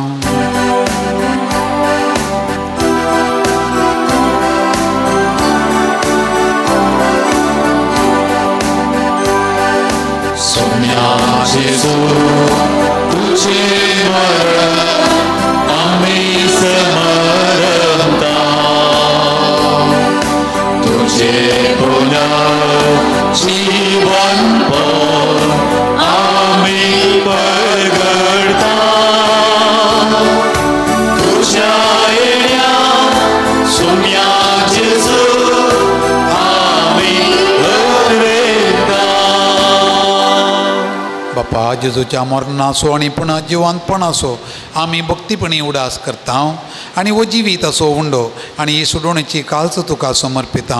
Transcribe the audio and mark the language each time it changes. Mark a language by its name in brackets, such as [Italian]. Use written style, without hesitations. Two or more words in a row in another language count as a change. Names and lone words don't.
[Konkani] जेजू तुझे मरण आम्ही समरता तुझे पुनः जीवन पर आम्ही परगडता तुझ्या येण्या सुम्या जेजू बापा जेजूच्या मरणाचो आनी पुन्हा जिवंतपणाचो आमी भक्तीपणी उडास करता आनी वो जिवीत असो उंडो आनी ही सुडोवणेची काल्स तुका समर्पिता.